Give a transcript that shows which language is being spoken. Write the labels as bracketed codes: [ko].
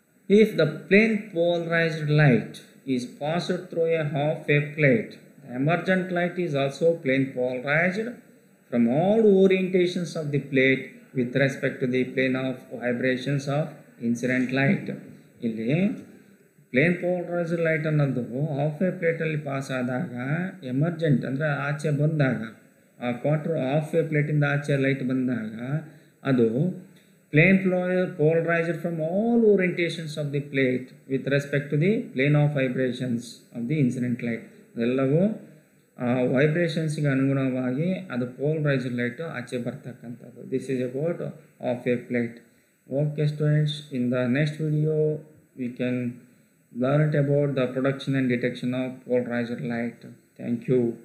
[en] If the plane polarized light is passed through a half wave plate, the emergent light is also plane polarized from all orientations of the plate with respect to the plane of vibrations of incident light. [kn] ಇಲ್ಲಿ plane polarised light ಅನ್ನೋದು half wave ಪ್ಲೇಟಲ್ಲಿ pass ಆದಾಗ emergent ಅಂದರೆ ಆಚೆ ಬಂದಾಗ, ಆ quarter half wave ಪ್ಲೇಟಿಂದ ಆಚೆ light ಬಂದಾಗ ಅದು plane polarised [en] From all orientations of the plate with respect to the plane of vibrations of the incident light. [kn] ಅದೆಲ್ಲವೂ ಆ ವೈಬ್ರೇಷನ್ಸ್ಗೆ ಅನುಗುಣವಾಗಿ ಅದು ಪೋಲರೈಸ್ಡ್ ಲೈಟು ಆಚೆ ಬರ್ತಕ್ಕಂಥದ್ದು. [en] This is about half wave plate. Okay students, in the next video we can learn about the production and detection of polarized light. Thank you.